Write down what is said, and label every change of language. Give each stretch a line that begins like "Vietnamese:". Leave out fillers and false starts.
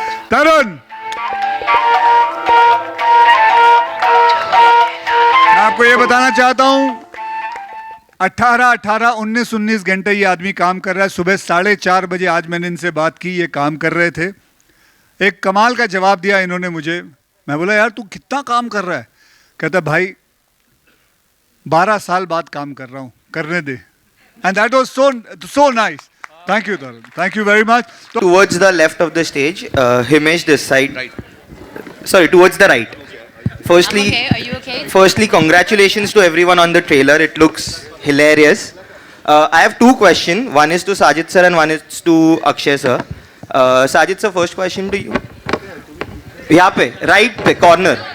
Hindi: तरुण, मैं आपको ये बताना चाहता हूं, 19 घंटे ये आदमी काम कर रहा है। सुबह 4:30 बजे आज मैंने इनसे बात की, ये काम कर रहे थे। एक कमाल का जवाब दिया इन्होंने मुझे। मैं बोला यार तू कितना काम कर रहा है? कहता भाई 12 साल बाद काम कर रहा हूं, करने दे।
English: And that was so nice. Thank you, Tarun. Thank you very much. Towards the left of the stage, Himesh this side. Right. Sorry, towards the right. Firstly, I'm okay. Are you okay? Firstly, congratulations to everyone on the trailer. It looks hilarious. I have two questions. One is to Sajid sir and one is to Akshay sir. Sajid sir, first question to you.
Hindi: यहाँ पे, right पे, corner.